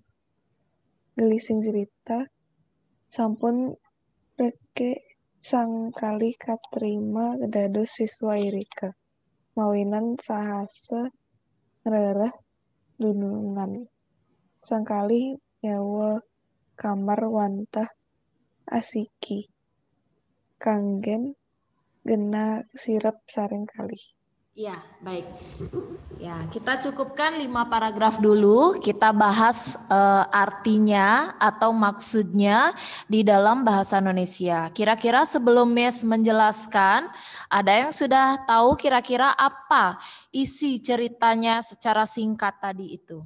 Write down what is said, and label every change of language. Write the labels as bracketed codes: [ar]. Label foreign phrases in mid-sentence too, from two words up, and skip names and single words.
[ban] Gelising cerita sampun reke sangkali katerima dados siswa irika. Mawinan sahase ngerereh dunungan. Sangkali nyawa kamar wantah asiki. Kanggen gena sirep sareng kali. [id] Ya, baik. Ya, kita cukupkan 5 paragraf dulu. Kita bahas artinya atau maksudnya di dalam bahasa Indonesia. Kira-kira sebelum Miss menjelaskan, ada yang sudah tahu kira-kira apa isi ceritanya secara singkat tadi itu?